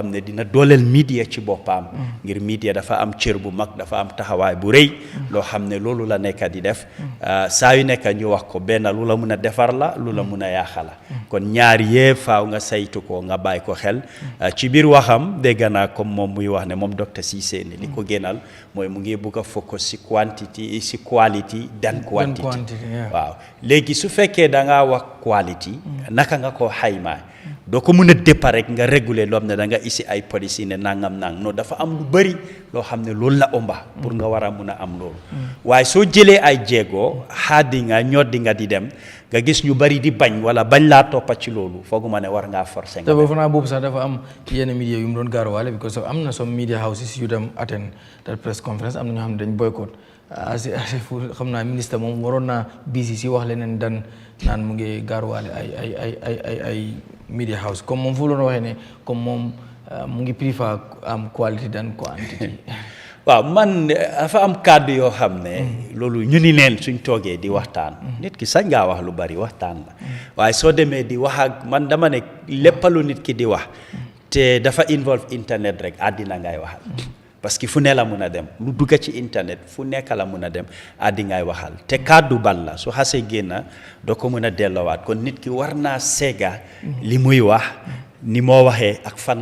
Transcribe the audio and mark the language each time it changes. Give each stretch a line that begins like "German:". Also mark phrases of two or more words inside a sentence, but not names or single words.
Wolof: xam ne dina dooleel media ci boppam ngir media dafa am cër bu mag dafa am taxawaay bu rëy loo xam ne loolu la nekk di def saa yu nekk ñu wax ko benn lu la mun a defar la lu la mun a yaaxa la kon ñaar yee faaw nga saytu ko nga bàyyi ko xel ci biir waxam dégg naa comme moom muy wax ne moom docteur Ceesay ne li ko génnal mooy mu ngi bugg a focus si quantity si
English: quality than quantity
Wolof: waaw léegi su fekkee da ngaa wax quality naka nga ko xaymaa doo ko mën a départ rek nga réguler loo xam ne da nga isi ay policy ne nangam non dafa am lu bëri loo xam ne loolu la omba pour nga war a mun a am loolu waaye soo jëlee ay jéego xaadi nga ñoddi nga di dem nga gis ñu bari di bañ wala bañ laa toppa ci loolu fooguma ne war ngaa forcer nga te fanaa boobu sax dafa am yenn media yu mu doon gaaruwaale because am na
English: some media houses
Wolof: yu dem
English: attend that press conference
Wolof: am na ñoo xam ne dañ boycott asi fu xam naa ministre moom waroon naa bisi si wax leneen dan naan mu ngi gaaruwaale ay
English: media house
Wolof: comme moom fu loon waxee ne comme moom mu ngi prefer am
English: quality than quantity
Wolof: waaw man dafa am kàddu yoo xam ne loolu ñu ni neen suñ toogee di waxtaan nit ki sañ ngaa wax lu bari waxtaan la waaye soo demee di wax ak man dama ne léppalu nit ki di wax te dafa involve internet rek àddina ngay waxal
French: parce que
Wolof: fu ne la mun a dem lu dugga ci internet fu nekk la mun a dem àddi ngay waxal te kàddu bal la su xasee génna doo ko mun a delloowaat kon nit ki war naa seega li muy wax ni moo waxee ak fan